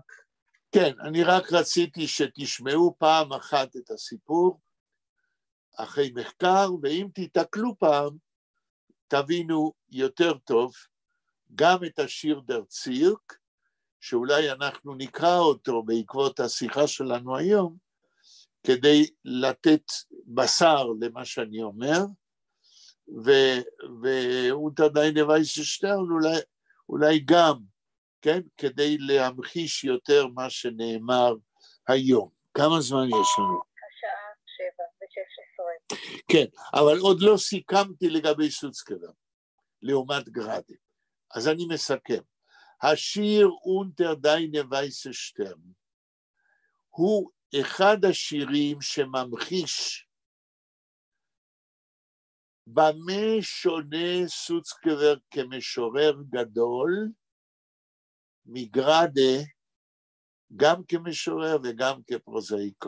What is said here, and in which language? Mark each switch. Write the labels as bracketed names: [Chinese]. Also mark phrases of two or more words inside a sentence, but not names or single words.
[Hebrew] כן, אני רק רציתי שתשמעו פעם אחת את הסיפור, אחרי מחקר, ואם תתקלו פעם, תבינו יותר טוב גם את השיר דר צירק, שאולי אנחנו נקרא אותו בעקבות השיחה שלנו היום, כדי לתת בשר למה שאני אומר, ואונטר דיינע ווייסע שטערן אולי גם, כן, כדי להמחיש יותר מה שנאמר היום. כמה זמן יש לנו? השעה 7:16. כן, אבל עוד לא סיכמתי לגבי סוצקבר, לעומת גראדה. אז אני מסכם. השיר אונטר דיינע ווייסע שטערן הוא אחד השירים שממחיש במה שונה סוצקבר כמשורר גדול מגראדה, גם כמשורר וגם כפרוזאיקון.